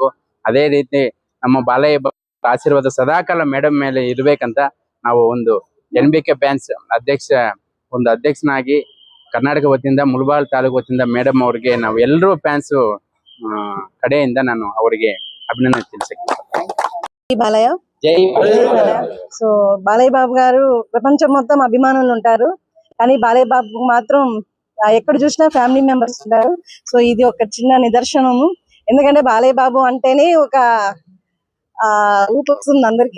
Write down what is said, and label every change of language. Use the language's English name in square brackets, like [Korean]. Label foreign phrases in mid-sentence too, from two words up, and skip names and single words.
[Kannada] ಅದೇ ರೀತಿ ನಮ್ಮ ಬಾಲಯ್ಯ ಆಶೀರ್ವಾದ ಸದಾಕಾಲ ಮೇಡಮ್ ಮೇಲೆ ಇರ್ಬೇಕಂತ ನಾವು ಒಂದು ಎನ್ಬಿಕೆ ಫ್ಯಾನ್ಸ್ ಅಧ್ಯಕ್ಷನಾಗಿ ಕರ್ನಾಟಕ ವತಿಯಿಂದ ಮುಳಬಾಗಿಲು ತಾಲೂಕು ವತಿಯಿಂದ ಮೇಡಮ್ ಅವ್ರಿಗೆ ನಾವು ಎಲ್ಲರೂ ಫ್ಯಾನ್ಸ್ ಕಡೆಯಿಂದ ನಾನು ಅವರಿಗೆ ಅಭಿನಂದನೆ ತಿಳಿಸ್ತೀನಿ. [Telugu] బాలయ్య సో బాలయ్య బాబు గారు ప్రపంచం మొత్తం అభిమానులు ఉంటారు, కానీ బాలయ్య బాబు మాత్రం ఎక్కడ చూసినా [English] family members [Telugu] ఉంటారు. సో ఇది ఒక చిన్న నిదర్శనము. ఎందుకంటే బాలయ్య బాబు అంటేనే ఒక ఊపు వస్తుంది అందరికి.